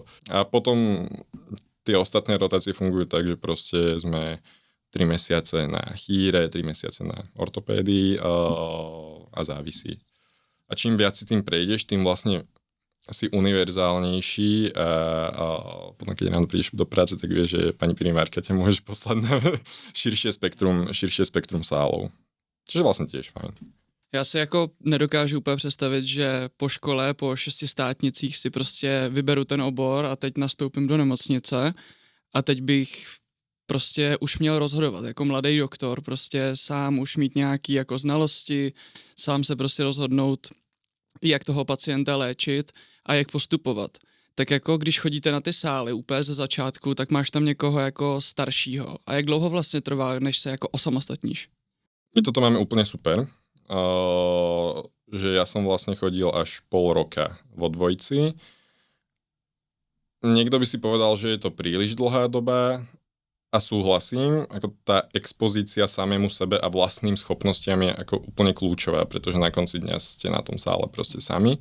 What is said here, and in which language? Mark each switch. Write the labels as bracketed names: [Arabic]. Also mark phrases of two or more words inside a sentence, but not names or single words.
[Slovak] A potom tie ostatné rotácie fungujú tak, že proste sme 3 mesiace na chýre, 3 mesiace na ortopédii a závisí. A čím viac si tým prejdeš, tým vlastne si univerzálnejší a potom, keď ráno prídeš do práce, tak vieš, že pani primárka ťa môže poslať na širšie spektrum sálov. Čiže vlastne tiež fajn. [Czech] Já si jako nedokážu úplně představit, že po škole, po 6 státnicích si prostě vyberu ten obor a teď nastoupím do nemocnice a teď bych prostě už měl rozhodovat jako mladý doktor, prostě sám už mít nějaký jako znalosti, sám se prostě rozhodnout, jak toho pacienta léčit a jak postupovat. Tak jako když chodíte na ty sály úplně ze začátku, tak máš tam někoho jako staršího. A jak dlouho vlastně trvá, než se jako osamostatníš? [Slovak] My toto máme úplne super. Že ja som vlastne chodil až pol roka vo dvojici. Niekto by si povedal, že je to príliš dlhá doba a súhlasím, ako tá expozícia samému sebe a vlastným schopnostiam je ako úplne kľúčová, pretože na konci dňa ste na tom sále proste sami.